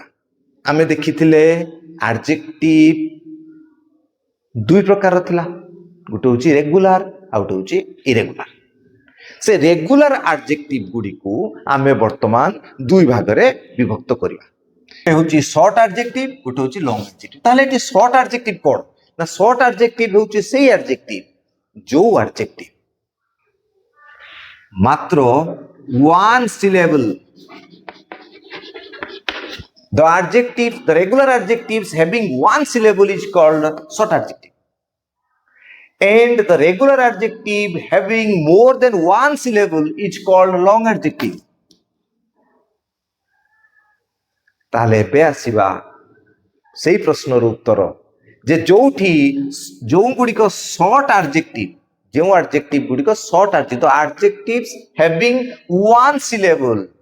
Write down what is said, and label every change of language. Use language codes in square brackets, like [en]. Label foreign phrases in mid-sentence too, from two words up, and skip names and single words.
[or] ଆମେ ଦେଖିଥିଲେ ଏଡଜେକ୍ଟିଭ ଦୁଇ ପ୍ରକାର ଥିଲା ଗୋଟେ ହେଉଛି ରେଗୁଲାର ଆଉ ଗୋଟେ ହେଉଛି ଇରେଗୁଲାର ସେ [en] regular adjective [or] ଗୁଡ଼ିକୁ ଆମେ ବର୍ତ୍ତମାନ ଦୁଇ ଭାଗ ରେ ବିଭକ୍ତ କରିବା ଏ ହେଉଛି [en] short adjective [or] ଗୋଟେ ହେଉଛି [en] long adjective [or] ତାହାଲେ ଏଇଟି [en] short adjective [or] କଣ ନା [en] short adjective [or] ହେଉଛି ସେହି ଏଡଜେକ୍ଟିଭ ଯୋ ଏଡଜେକ୍ଟିଭ [en] मात्र one syllable the regular adjectives having one syllable is called short adjective and the regular adjective having more than one syllable is called long adjective. [or] ତାହାଲେ ପରେ ଆସିବା ସେହି ପ୍ରଶ୍ନର ଉତ୍ତର ଯେ ଯୋଉଠି ଯୋ ଗୁଡ଼ିକ [en] short adjective [or] ଗୁଡ଼ିକ [en] short adjective [or] तो [en] adjectives having one syllable